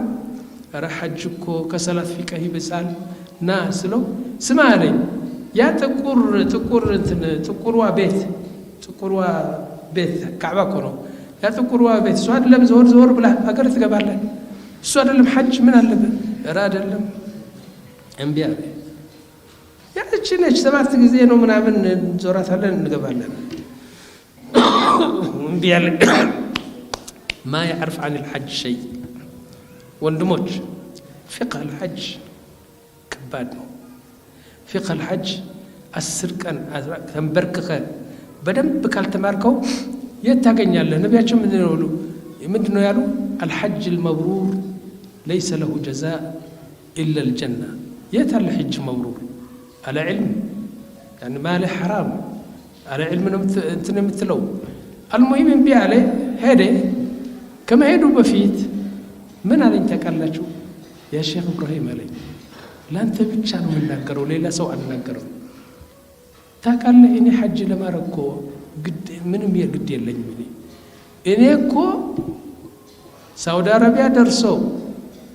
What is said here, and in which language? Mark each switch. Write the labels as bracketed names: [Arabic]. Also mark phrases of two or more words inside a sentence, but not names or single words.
[Amharic] ኧረ ሐጅ እኮ ከሰላት ፊቅህ ይበዛል ና ስለው ስማ አለኝ። ያ ጥቁርዋ ቤት ካዕባ እኮ ነው ያ ጥቁርዋ ቤት። እሱ አይደለም ዞር ብላ ሀገር ትገባለህ። እሱ አይደለም ሐጅ ምን አለበት? ኧረ አይደለም እምቢ አለ። ያቺ ነች 7 ጊዜ ነው ምናምን ዞራታለን እንገባለን። እምቢ አለ። [Arabic] ما يعرف عن الحج شيء [Amharic] ወንድሞች [Arabic] فقه الحج [Amharic] ከባድ ነው። [Arabic] فقه الحج [Amharic] 10 ቀን ተንበርክከ በደንብ ካልተማርከው የት ታገኛለህ? ነቢያችን ምንድነው ያሉ? [Arabic] الحج المبرور ليس له جزاء إلا الجنة. [Amharic] የት አለ [Arabic] حج مبرور? على علم يعني [Amharic] ማለ [Arabic] حرام على علم [Amharic] እንትን የምትለው المهم እምቢ አለ ሄደ። ከመሄዱ በፊት ምን አለኝ ታውቃላችሁ? ያ ሼክ ኢብራሂም አለኝ ላንተ ብቻ ነው የምናገረው ሌላ ሰው አልናገረው። ታውቃለህ እኔ ሐጅ ለማድረግ እኮ ምንም የግድ የለኝም። እኔ እኮ ሳውዲ አረቢያ ደርሶ